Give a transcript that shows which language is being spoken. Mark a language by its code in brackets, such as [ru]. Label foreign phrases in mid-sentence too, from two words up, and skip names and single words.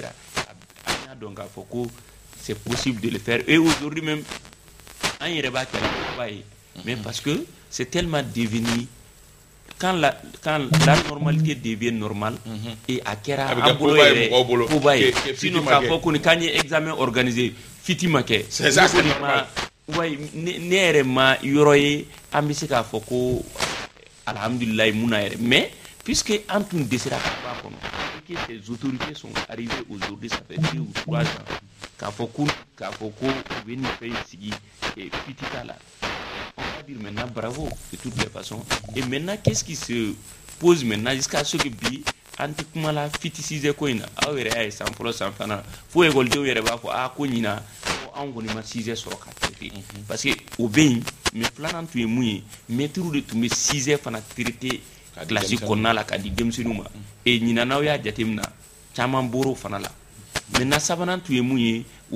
[bm] an y'a dɔn k'a fɔ ko [fr] c'est possible de le faire et aujourd'hui même [bm] an yɛrɛ b'a kɛ la ye [fr] mais parce que c'est tellement devenu quand la normalité devient normale et [bm] a kɛra an bolo yɛrɛ koba ye sinon k'a fɔ ko ni k'an ye [fr] examen organisé [bm] fiti ma kɛ [fr] c'est ça c'est normal [bm] ne yɛrɛ ma yɔrɔ ye an bɛ se k'a fɔ ko alhamdulilayi mun na yɛrɛ [fr] mais puisque [bm] an tun dɛsɛra ka bɔ a kɔnɔ [fr] et que ces autorités sont arrivées aujourd'hui ça fait 2 ou 3 ans [bm] k'a fɔ ko u bɛ nin fɛn sigi fiti t'a la [fr] on va dire maintenant bravo de toutes les façons et maintenant qu'est-ce qui se pose maintenant jusqu'à ce que [bm] bi an tɛ kuma la fiti 6e ko in na aw yɛrɛ y'a ye san fɔlɔ san filanan fo écoledenw yɛrɛ b'a fɔ ko ɲinan anw kɔni ma 6e sɔrɔ ka [fr] traiter parce que [bm] o bɛ yen mais filanan tun ye mun ye maîtres de tun bɛ 6e fana [fr] traiter classe [bm] kɔnɔna la ka di denmisɛnninw ma et ɲinan n'aw y'a jateminɛ caman bɔr'o fana la maintenant sabanan tun ye mun